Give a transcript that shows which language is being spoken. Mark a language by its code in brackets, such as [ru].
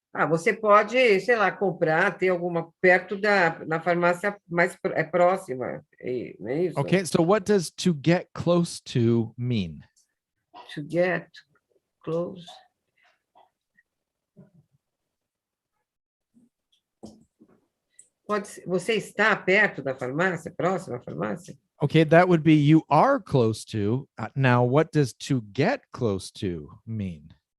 [pt] Você pode, sei lá, comprar, ter alguma perto na farmácia mais próxima. Não é isso? [en] Okay, so what does to get close to mean? To get close. [pt] Você está perto da farmácia, próxima à farmácia? [en] Okay, that would be you are close to. Now, what does to get close to mean?